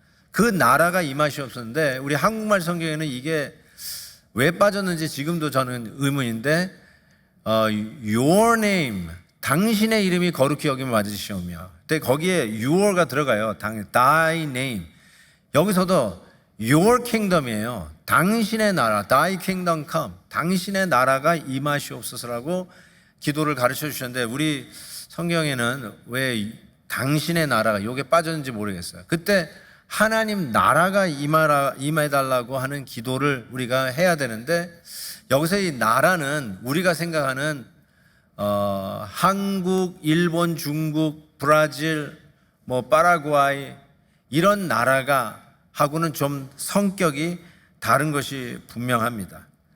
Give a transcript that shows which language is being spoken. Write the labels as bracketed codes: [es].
[ko] 그 나라가 임하시옵소서인데 우리 한국말 성경에는 이게 왜 빠졌는지 지금도 저는 의문인데 [en] your name, [ko] 당신의 이름이 거룩히 여김을 받으시오며 근데 거기에 your가 들어가요. [en] thy name. [ko] 여기서도 [en] your kingdom [ko] 이에요. 당신의 나라, [en] thy kingdom come. [ko] 당신의 나라가 임하시옵소서라고 기도를 가르쳐 주셨는데 우리 성경에는 왜 당신의 나라가 이게 빠졌는지 모르겠어요. 그때 하나님 나라가 임해달라고 하는 기도를 우리가 해야 되는데 여기서 이 나라는 우리가 생각하는 한국, 일본, 중국, 브라질, 뭐 파라과이 이런 나라가 하고는 좀 성격이 다른 것이 분명합니다.